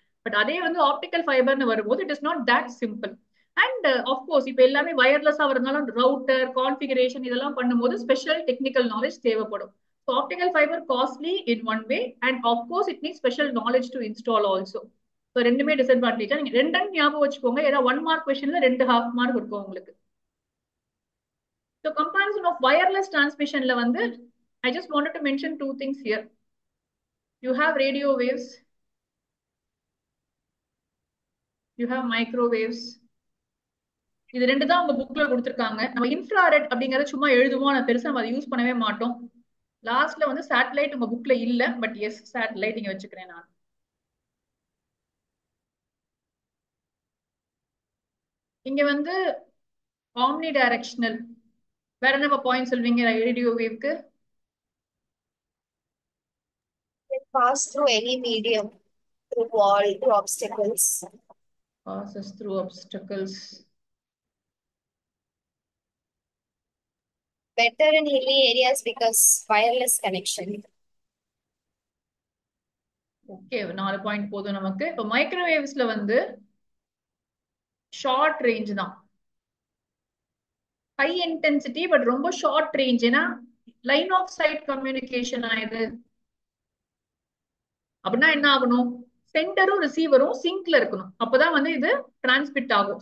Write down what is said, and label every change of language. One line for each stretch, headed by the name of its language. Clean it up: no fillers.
Tamil: But அதே வந்து optical ஃபைபர்னு வரும்போது
English: It is not that simple.
Tamil: And of course இப்போ எல்லாமே வயர்லெஸ்ஸா வரதுனால ரவுட்டர் கான்ஃபிகரேஷன் இதெல்லாம் பண்ணும்போது ஸ்பெஷல் டெக்னிக்கல் நாலேஜ் தேவைப்படும்.
English: So optical fibre costly in one way and of course it need special knowledge to install also.
Tamil: So ரெண்டுமே டிஸ்அட்வான்டேஜா. நீங்க ரெண்டு ஞாபகம் வச்சுக்கோங்க. ஏதாவது 1 மார்க் கொஸ்டின்ல 2 half மார்க் இருக்கும் உங்களுக்கு.
English: So comparison of wireless டிரான்ஸ்மிஷன்ல வந்து I just wanted to mention two things here. You have radio waves, you have microwaves.
Tamil: இது ரெண்டு தான் உங்க புக்ல கொடுத்துருக்காங்க. நம்ம இன்ஃப்ராரெட் அப்படிங்கறத சும்மா எழுதுவோம், ஆனா பெருசா நம்ம அதை யூஸ் பண்ணவே மாட்டோம். லாஸ்ட்ல வந்து சேட்டலைட் உங்க புக்ல இல்ல, பட் எஸ் சேட்டலைட் இங்க வச்சுக்கிறேன் நான். இங்க வந்து ஆம்னி டைரக்ஷனல். வேற என்ன பாயிண்ட் சொல்வீங்க radio வேவ்க்கு?
English: pass through any medium, through wall, through obstacles. Passes through obstacles. Better in hilly areas because wireless connection.
Tamil: Okay, 4 point போதும் நமக்கு. இப்போ மைக்ரோவேவ்ஸ்ல வந்து ஷார்ட் ரேஞ்ச் தான். ஹை இன்டென்சிட்டி பட் ரொம்ப ஷார்ட் ரேஞ்ச். ஏன்னா லைன் ஆஃப் சைட் கம்யூனிகேஷன் ஆயுது அப்படின்னா என்ன ஆகணும், சென்டரும் ரிசீவரும் சிங்க்ல இருக்கணும், அப்பதான் வந்து இது டிரான்ஸ்மிட் ஆகும்.